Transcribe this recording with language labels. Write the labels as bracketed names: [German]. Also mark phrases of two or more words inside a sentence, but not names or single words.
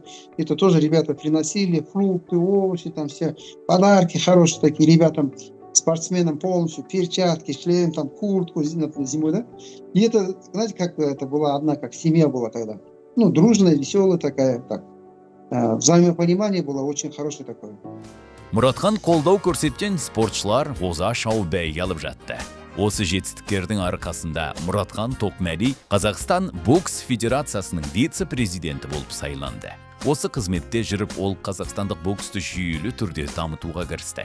[Russian] Это тоже ребята приносили фрукты, овощи, там все подарки хорошие такие ребятам, спортсменам полностью, перчатки, шлем, там куртку зимой, да. И это, знаете, как это была одна, как семья была тогда. Дружная, веселая такая, так. Взаимопонимание было очень хорошее такое. [Kazakh] Мұратхан қолдау көрсеткен спортшылар оза шау бәйге алып жатты. Осы жетістіктердің арқасында Мұратхан Тоқмәди Қазақстан бокс федерациясының вице-президенті болып сайланды. Осы қызметте жүріп, ол қазақстандық боксты жүйелі түрде дамытуға кірісті.